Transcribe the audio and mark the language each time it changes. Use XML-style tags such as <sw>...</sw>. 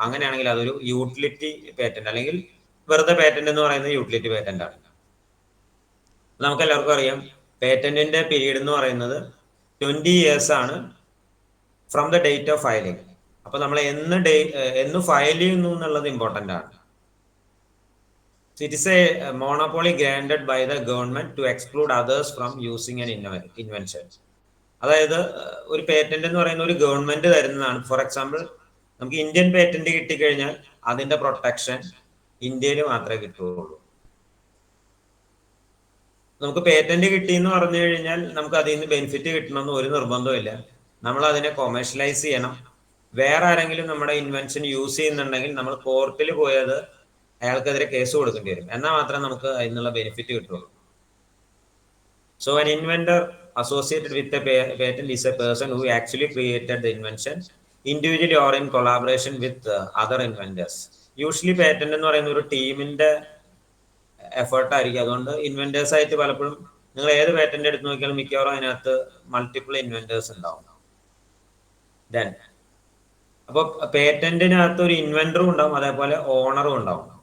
<ml>അങ്ങനെയാണെങ്കിൽ അതൊരു utility patent അല്ലെങ്കിൽ വെറുതെ പേറ്റന്റ് എന്ന് പറയുന്നത് യൂട്ടിലിറ്റി പേറ്റന്റ് ആണ്. നമുക്ക് എല്ലാവർക്കും അറിയാം, പേറ്റന്റിന്റെ പീരീഡ് എന്ന് പറയുന്നത് 20 years ആണ് from the date of filing. അപ്പൊ നമ്മൾ എന്ന് ഫയൽ ചെയ്യുന്നു എന്നുള്ളത് ഇമ്പോർട്ടന്റ് ആണ്.</ml> <en>It is a monopoly granted by the government to exclude others from using an invention.</en> <ml>അതായത് ഒരു പേറ്റന്റ് എന്ന് പറയുന്ന ഒരു ഗവൺമെന്റ് തരുന്നതാണ്. ഫോർ എക്സാമ്പിൾ, നമുക്ക് ഇന്ത്യൻ പേറ്റന്റ് കിട്ടിക്കഴിഞ്ഞാൽ അതിന്റെ പ്രൊട്ടക്ഷൻ ഇന്ത്യയിൽ മാത്രമേ കിട്ടുകയുള്ളൂ. നമുക്ക് പേറ്റന്റ് കിട്ടി എന്ന് പറഞ്ഞു കഴിഞ്ഞാൽ നമുക്ക് അതിൽ നിന്ന് ബെനിഫിറ്റ് കിട്ടണമെന്ന് ഒരു നിർബന്ധമില്ല. നമ്മൾ അതിനെ കൊമേഴ്ഷ്യലൈസ് ചെയ്യണം. വേറെ ആരെങ്കിലും നമ്മുടെ ഇൻവെൻഷൻ യൂസ് ചെയ്യുന്നുണ്ടെങ്കിൽ നമ്മൾ കോർട്ടിൽ പോയത് അയാൾക്കെതിരെ കേസ് കൊടുക്കേണ്ടി വരും. എന്നാൽ മാത്രമേ നമുക്ക് അതിൽ നിന്നുള്ള ബെനിഫിറ്റ് കിട്ടുള്ളൂ.</ml> <en>So an inventor associated with a patent is a person who actually created the invention individually or in collaboration with other inventors.</en> <ml>Usually patent എന്ന് പറയുന്ന ഒരു ടീമിന്റെ എഫേർട്ട് ആയിരിക്കും. അതുകൊണ്ട് ഇൻവെന്റേഴ്സ് ആയിട്ട് പലപ്പോഴും നിങ്ങൾ ഏത് പേറ്റന്റ് എടുത്ത് നോക്കിയാലും മിക്കവാറും അതിനകത്ത് മൾട്ടിപ്പിൾ ഇൻവെന്റേഴ്സ് ഉണ്ടാവും. ദെൻ അപ്പോൾ പേറ്റന്റിനകത്ത് ഒരു ഇൻവെന്ററും ഉണ്ടാവും, അതേപോലെ ഓണറും ഉണ്ടാവും.</ml>